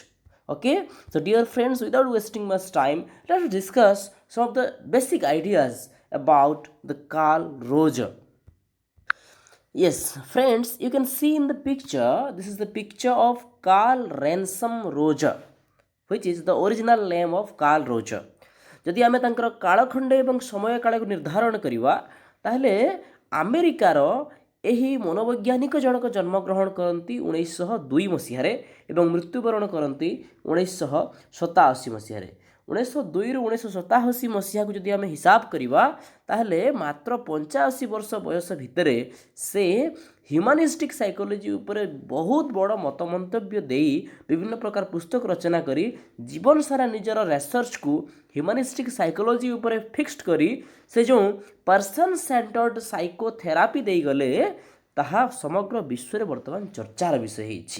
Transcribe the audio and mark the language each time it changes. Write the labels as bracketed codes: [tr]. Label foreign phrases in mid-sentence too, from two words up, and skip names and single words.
[en] Okay, so dear friends, without wasting much time, let us discuss some of the basic ideas about the Carl Roger. Yes, friends, you can see in the picture, this is the picture of Carl Ransom Roger, which is the original name of Carl Roger. [or] ଯଦି ଆମେ ତାଙ୍କର କାଳଖଣ୍ଡ ଏବଂ ସମୟ କାଳକୁ ନିର୍ଦ୍ଧାରଣ କରିବା ତାହେଲେ ଆମେରିକାର ଏହି ମନୋବୈଜ୍ଞାନିକ ଜଣକ ଜନ୍ମଗ୍ରହଣ କରନ୍ତି 1902 ମସିହାରେ ଏବଂ ମୃତ୍ୟୁବରଣ କରନ୍ତି 1987 ମସିହାରେ। 1902ରୁ 1987 ମସିହାକୁ ଯଦି ଆମେ ହିସାବ କରିବା ତାହେଲେ ମାତ୍ର 85 ବର୍ଷ ବୟସ ଭିତରେ ସେ [en] humanistic psychology [or] ଉପରେ ବହୁତ ବଡ଼ ମତ ମନ୍ତବ୍ୟ ଦେଇ ବିଭିନ୍ନ ପ୍ରକାର ପୁସ୍ତକ ରଚନା କରି ଜୀବନ ସାରା ନିଜର ରିସର୍ଚ୍ଚକୁ [en] humanistic psychology [or] ଉପରେ ଫିକ୍ସଡ୍ କରି ସେ ଯେଉଁ [en] person centered psychotherapy [or] ଦେଇଗଲେ ତାହା ସମଗ୍ର ବିଶ୍ୱରେ ବର୍ତ୍ତମାନ ଚର୍ଚ୍ଚାର ବିଷୟ ହେଇଛି।